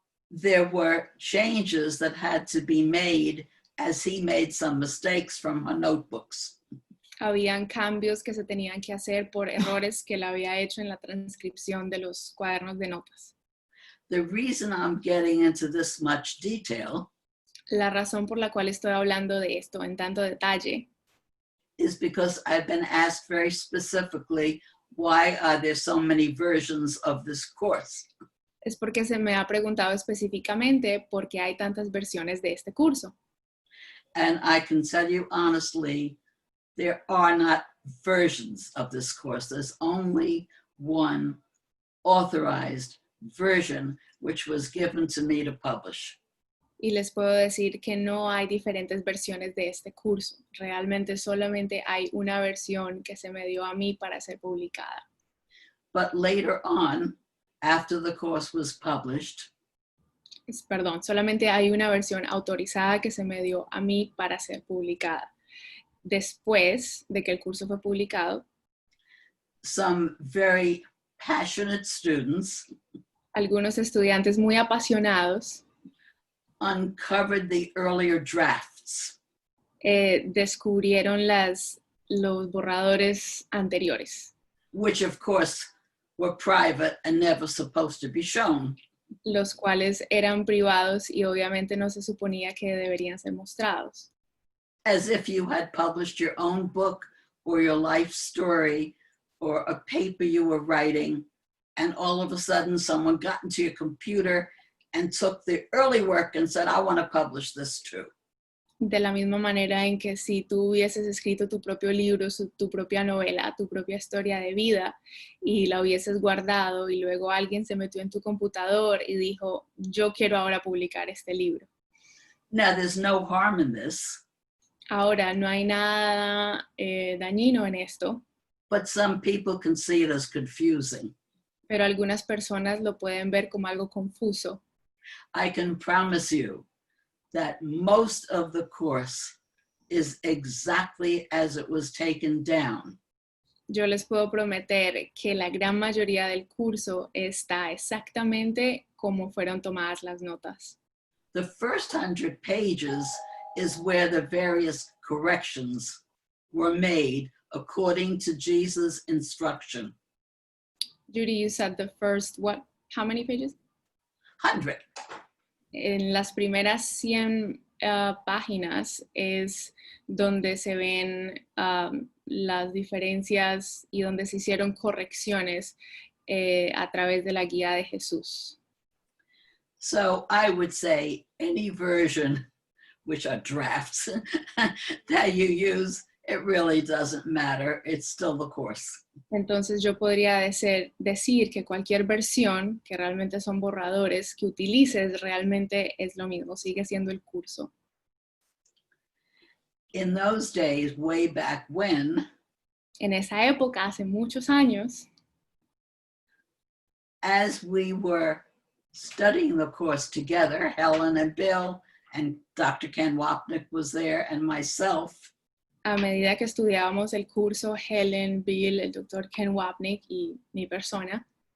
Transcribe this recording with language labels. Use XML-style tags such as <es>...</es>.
<en>there were changes that had to be made as he made some mistakes from her notebooks.</en> <es>habían cambios que se tenían que hacer por errores que él había hecho en la transcripción de los cuadernos de notas.</es> <en>The reason I'm getting into this much detail</en> <es>La razón por la cual estoy hablando de esto en tanto detalle</es> <en>is because I've been asked very specifically, why are there so many versions of this course?</en> <es>es porque se me ha preguntado específicamente por qué hay tantas versiones de este curso.</es> <en>And I can tell you honestly, there are not versions of this course. There's only one authorized version, which was given to me to publish.</en> <es>Y les puedo decir que no hay diferentes versiones de este curso. Realmente solamente hay una versión que se me dio a mí para ser publicada.</es> <en>But later on, after the course was published,</en> <es>Perdón, solamente hay una versión autorizada que se me dio a mí para ser publicada. Después de que el curso fue publicado,</es> <en>some very passionate students</en> <es>algunos estudiantes muy apasionados</es> <en>uncovered the earlier drafts.</en> <es>descubrieron los borradores anteriores,</es> <en>Which of course were private and never supposed to be shown.</en> <es>los cuales eran privados y obviamente no se suponía que deberían ser mostrados.</es> <en>As if you had published your own book or your life story or a paper you were writing, and all of a sudden someone got into your computer and took the early work and said, I want to publish this too.</en> <es>De la misma manera en que si tú hubieses escrito tu propio libro, tu propia novela, tu propia historia de vida y la hubieses guardado y luego alguien se metió en tu computador y dijo, yo quiero ahora publicar este libro.</es> <en>Now, there's no harm in this.</en> <es>Ahora, no hay nada dañino en esto,</es> <en>But some people can see it as confusing.</en> <es>pero algunas personas lo pueden ver como algo confuso.</es> <en>I can promise you that most of the course is exactly as it was taken down.</en> <es>Yo les puedo prometer que la gran mayoría del curso está exactamente como fueron tomadas las notas.</es> <en>The first 100 pages is where the various corrections were made according to Jesus' instruction. Judy, you said the first, what? How many pages? 100.</en> <es>En las primeras 100 páginas es donde se ven las diferencias y donde se hicieron correcciones a través de la guía de Jesús.</es> <en>So I would say any version, which are drafts, that you use, it really doesn't matter. It's still the course.</en> <es>Entonces yo podría decir que cualquier versión, que realmente son borradores, que utilices realmente es lo mismo, sigue siendo el curso.</es> <en>In those days, way back when,</en> <es>En esa época, hace muchos años,</es> <en>as we were studying the course together, Helen and Bill and Dr. Ken Wapnick was there and myself,</en> <es>a medida que estudiábamos el curso, Helen, Bill, el doctor Ken Wapnick y mi persona,</es>